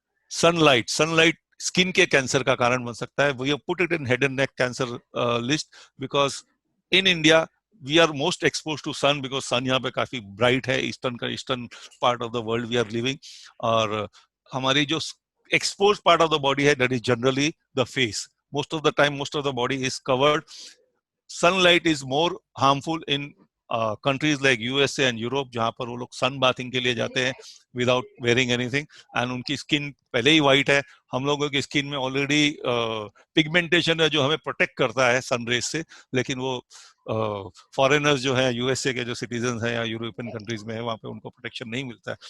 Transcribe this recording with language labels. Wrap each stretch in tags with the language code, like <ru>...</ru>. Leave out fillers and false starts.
<hi>Sunlight skin के cancer का कारण बन सकता है।</hi> <en>we have put it in head and neck cancer list because in India we are most expose to sun, because sun</en> <hi>यहाँ पे काफी ब्राइट है।</hi> <en>eastern part of the world we are living,</en> <hi>और हमारी जो</hi> <en>exposed part of the body है, that is generally the face. Most of the time, most of the body is covered. Sunlight is more harmful in countries like USA and Europe,</en> <hi>जहाँ पर वो लोग सन bathing के लिए जाते हैं</hi> <en>without wearing anything, and</en> <hi>उनकी स्किन पहले ही व्हाइट है। हम लोगों की स्किन में ऑलरेडी पिगमेंटेशन है जो हमें प्रोटेक्ट करता है सन रेज से, लेकिन वो फॉरेनर्स जो है, यूएसए के जो सिटीजन हैं या यूरोपियन कंट्रीज में है, वहाँ पे उनको प्रोटेक्शन नहीं मिलता है।</hi>